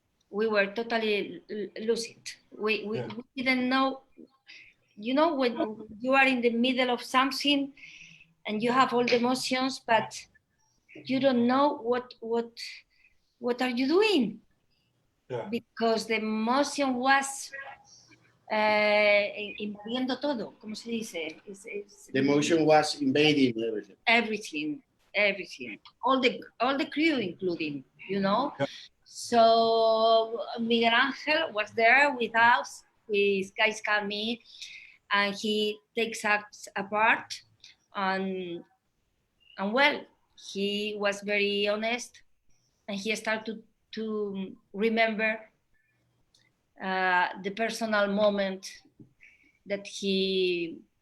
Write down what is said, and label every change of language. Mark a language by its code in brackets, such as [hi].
[en] We were totally lucid. We didn't know, you know, when you are in the middle of something and you have all the emotions, but you don't know what are you doing? Because the emotion was [es] invadiendo todo, ¿cómo se dice? [en] The emotion was invading everything. Everything. All the crew, including, you know. So Miguel Ángel was there with us, with Gaiska, me, and he takes us apart, and well, he was very honest, and he started to remember the personal moment that he